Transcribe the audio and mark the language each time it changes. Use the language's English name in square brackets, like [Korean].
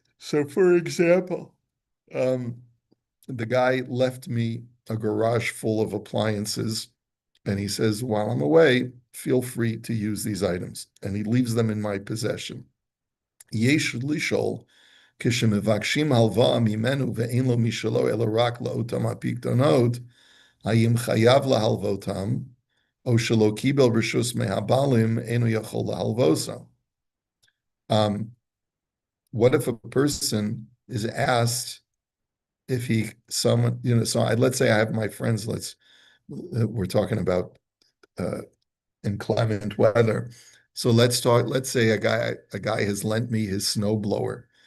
[English] So, for example, um, the guy left me a garage full of appliances, and he says, while I'm away, feel free to use these items. And he leaves them in my possession. [Hebrew] Yesh lishol כשמבקשים הלוואה ממנו ואין לו משלו אלא רק לאותם הפיקדונות, האם חייב להלוותם, או שלא קיבל רשוס מהבעלים, אינו יכול להלווסם. [English] What if a person is asked if he, someone, so let's say I have my friends, we're talking about uh, inclement weather. So let's say a guy has lent me his snowblower.